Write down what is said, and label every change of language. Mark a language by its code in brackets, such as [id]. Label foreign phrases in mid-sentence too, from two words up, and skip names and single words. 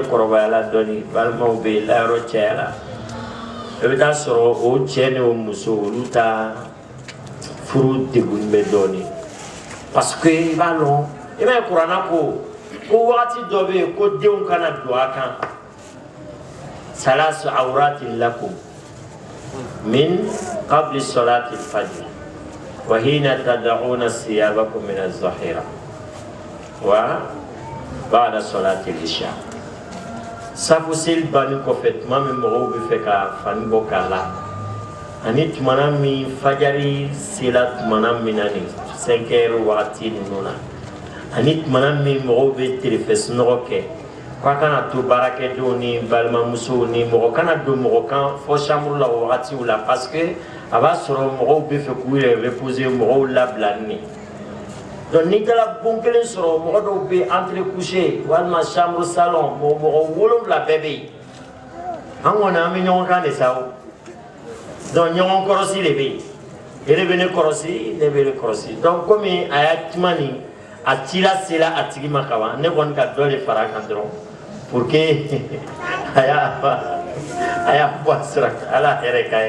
[bm] kɔrɔbayala dɔɔnin balimaw bɛ yen layɔrɔ cayala i bɛ taa sɔrɔ o cɛ ni o muso olu ta furu degun bɛ dɔɔnin [fr] parce que [bm] i b'a dɔn i b'a ye kuranna ko wagati dɔ bɛ yen ko denw kana don a kan [ar] ثلاث عورات لكم من قبل صلاة الفجر وحين تضعون ثيابكم من الظهيرة وبعد صلاة العشاء. [bm] Safu sel bani kɔfɛ tuma min mɔgɔw bɛ fɛ ka fani bɔ k'a la ani tumana min fajari sela tumana min na ni 5 heures wagati ninnu na ani tumana min mɔgɔw bɛ telefɛ sunɔgɔ kɛ k'a kana to baarakɛdenw ni balimamusow ni mɔgɔ kana don mɔgɔ kan fɔ chambre la o wagatiw la [fr] parce que [bm] a b'a sɔrɔ mɔgɔw bɛ fɛ k'u yɛrɛ reposer mɔgɔw labila ni donc n'i taara bon kelen sɔrɔ mɔgɔ dɔw bɛ [fr] entre coucher [bm] walima [fr] chambre salon [bm] mɔgɔ 7 bɛɛ bɛ yen an kɔni an bɛ ɲɔgɔn kan de sa o donc ɲɔgɔn kɔrɔsi de bɛ yen e de bɛ ne kɔrɔsi ne bɛ ne kɔrɔsi donc komi a y'a kuma nin a cila sera a tigi ma ka ban ne kɔni ka dɔ de fara a kan dɔrɔn [fr] pour que [bm] a y'a bɔ a sira kan ala hɛrɛ k'a ye.